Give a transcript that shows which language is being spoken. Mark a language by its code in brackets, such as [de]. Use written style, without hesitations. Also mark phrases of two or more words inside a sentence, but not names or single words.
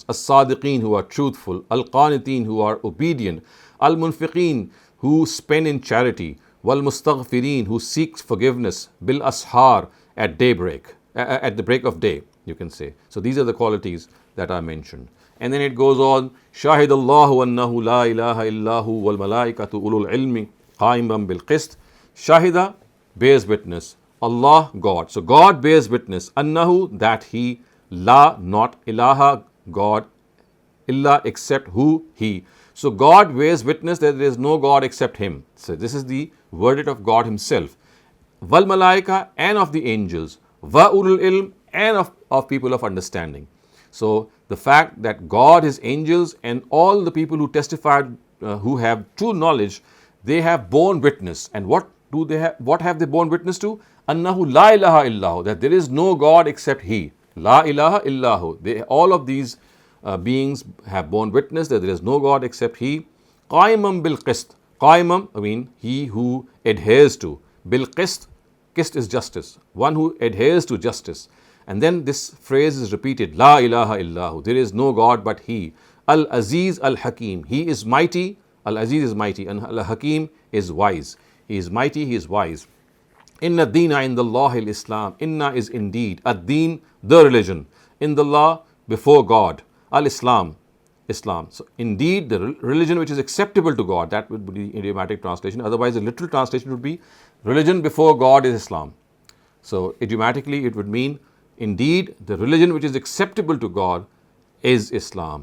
[en] As-sadiqeen, who are truthful. Al-qaniteen, who are obedient. Al-munfiqeen, who spend in charity. Wal-mustaghfirin, who seeks forgiveness. Bil-ashar, at daybreak, at the break of day, you can say. So these are the qualities that are mentioned. And then it goes on, [ar] شهد الله أنه لا إله إلا هو والملائكة أولو العلم قائما بالقسط. [en] Shahida, bears witness. Allah, God. So God bears witness. Annahu, that he. La, not. Ilaha, God. Illa, except who? He. So God bears witness that there is no God except him. So this is the verdict of God himself. [ar] والملائكة, [en] and of the angels. [ar] وأولو العلم, [en] and of people of understanding. So the fact that God, his angels, and all the people who testified, who have true knowledge, they have borne witness. And what do they have? What have they borne witness to? [ar] أنه لا إله إلا هو, [en] that there is no God except he. [ar] لا إله إلا هو. [en] All of these beings have borne witness that there is no God except he. [ar] قائما بالقسط. [en] Qaimam, I mean, he who adheres to. [ar] بالقسط. [en] Qist is justice. One who adheres to justice. And then this phrase is repeated, [ar] لا إله إلا هو, [en] there is no God but he. [ar] العزيز الحكيم, [en] he is mighty, Al-Aziz is mighty, and Al-Hakim is wise. He is mighty, he is wise. [ar] إن الدين عند الله الإسلام، إن [en] is indeed, ad-deen, the religion, indallah, before God, [ar] الإسلام، إسلام. [en] So indeed the religion which is acceptable to God, that would be the idiomatic translation. Otherwise the literal translation would be, religion before God is Islam. So idiomatically it would mean, indeed, the religion which is acceptable to God is Islam.